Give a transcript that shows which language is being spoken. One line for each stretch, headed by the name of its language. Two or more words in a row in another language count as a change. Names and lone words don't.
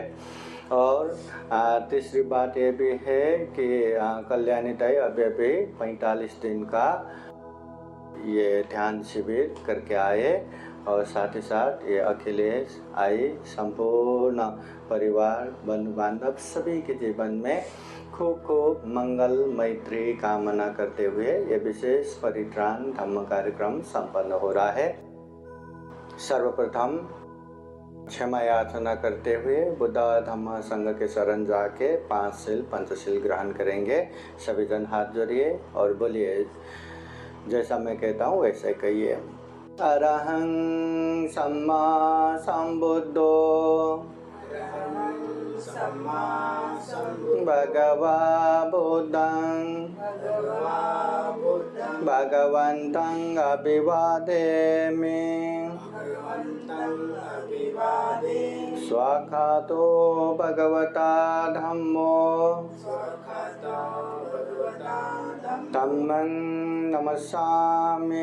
Hindi: और तीसरी बात ये भी है कि कल्याणी ताई अभी 45 दिन का ये ध्यान शिविर करके आए और साथ ही साथ ये अखिलेश आई, संपूर्ण परिवार बंधु बांधव सभी के जीवन में खूब खूब मंगल मैत्री कामना करते हुए ये विशेष परित्राण धम्म कार्यक्रम संपन्न हो रहा है। सर्वप्रथम क्षमा याचना करते हुए बुद्ध धम्म संघ के शरण जाके 5 शील पंचशील ग्रहण करेंगे। सभी जन हाथ जोड़िए और बोलिए, जैसा मैं कहता हूँ वैसे कहिए।
Pali: अरहं सम्मा संबुद्धो भगवा बुद्धं भगवन्तं अभिवादेमि स्वाखातो भगवता धम्मो धम्मं नमस्सामि।